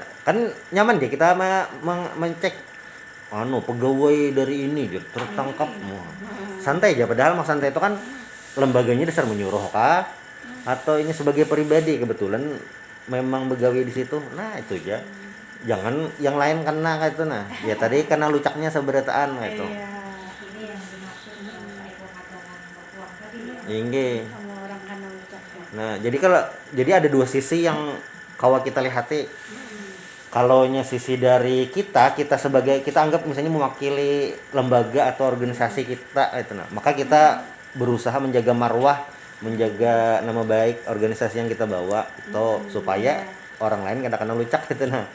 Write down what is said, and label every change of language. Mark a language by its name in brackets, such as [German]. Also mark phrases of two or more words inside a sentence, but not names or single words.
[Banjar] Kan nyaman deh kita mencek pegawai dari ini dia tertangkap. Santai aja padahal santai itu kan lembaganya dasar menyuruh kah atau ini sebagai pribadi kebetulan memang begawi di situ. Nah, itu aja. Jangan yang lain kena kayak itu nah. Ya tadi karena lucaknya seberataan kayak itu. Ini yang dimaksud Saikong hadangan bapuang tadi ya. Inggih. Sama orang kena lucak. Nah, jadi ada dua sisi yang kalau kita lihati. [Indonesian] Kalau sisi dari kita sebagai kita anggap misalnya mewakili lembaga atau organisasi kita itu nah. Maka kita berusaha menjaga marwah, menjaga nama baik organisasi yang kita bawa atau supaya orang lain kena lucak gitu nah.